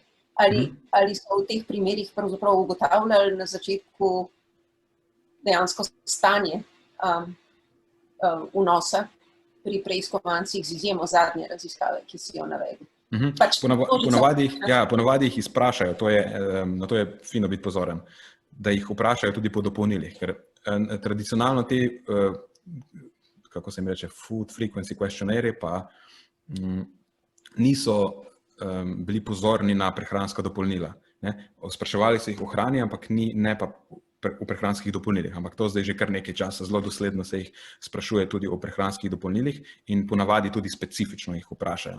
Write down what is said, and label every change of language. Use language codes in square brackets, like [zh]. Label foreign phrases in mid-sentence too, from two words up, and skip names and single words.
[sl] Ali so v teh primerih pravzaprav ugotavljali na začetku dejansko stanje vnosa pri preiskovancih z izjemo zadnje raziskave, ki si jo navedel? Pač Ponavadi jih izprašajo, na to je fino biti pozoren, da jih vprašajo tudi po dopolnilih, ker tradicionalno te, kako se jim reče, [en] food frequency questionnaire [sl] pa niso bili pozorni na prehranska dopolnila. Spraševali so jih o hrani, ampak ne pa v prehranskih dopolnilih, ampak to zdaj že kar nekaj časa, zelo dosledno se jih sprašuje tudi o prehranskih dopolnilih in ponavadi tudi specifično jih vprašajo.